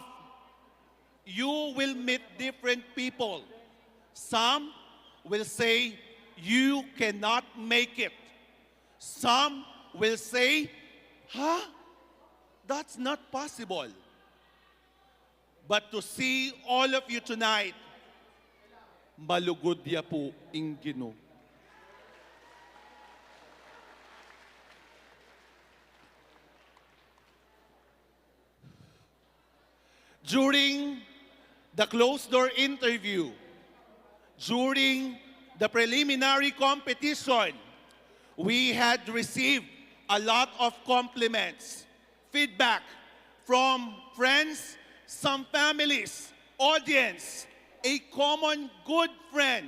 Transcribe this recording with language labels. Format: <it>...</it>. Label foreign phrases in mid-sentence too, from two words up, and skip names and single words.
<en>You will meet different people. Some will say you cannot make it. Some will say, huh? That's not possible. But to see all of you tonight,</en> <pam>malugod ya po ing Ginoo.</pam> <en>During the closed-door interview, during the preliminary competition, we had received a lot of compliments, feedback from friends, some families, audience, a common good friend.</en>